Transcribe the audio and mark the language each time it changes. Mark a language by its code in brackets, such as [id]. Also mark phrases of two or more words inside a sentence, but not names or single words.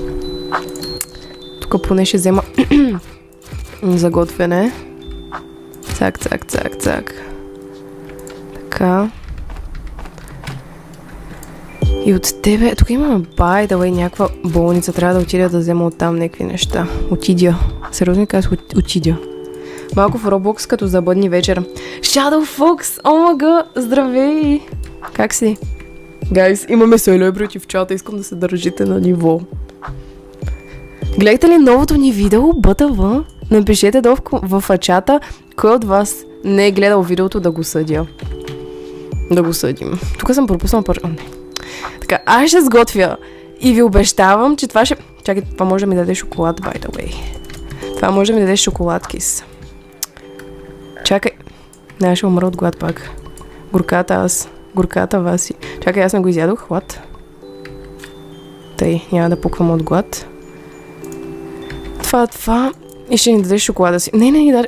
[bg] Тук поне ще взема за готвене. Цак. Така. И от тебе... Тук имаме [en] by the way [bg] някаква болница. Трябва да отида да взема оттам някакви неща. Отидя. Сериозно казах, отидя. Малко в Roblox като за бъдни вечер. Shadow Fox! Омага! Здравей! Как си? Гайс, имаме селебрити в чата. Искам да се държите на ниво. Гледахте ли новото ни видео? БТВ? Напишете долу в чата кой от вас не е гледал видеото да го съдя. Да го съдим. Тук съм пропуснал Така, аз ще сготвя и ви обещавам, че това ще... Чакай, това може да ми даде шоколад, [en] by the way. [bg] Това може да ми даде шоколадкис. Чакай. Не, ще умра от глад пак. Горката Васи. Чакай, аз не го изядох. What? Тъй, няма да пуквам от глад. Това. И ще ни даде шоколада си. Не, ни даде.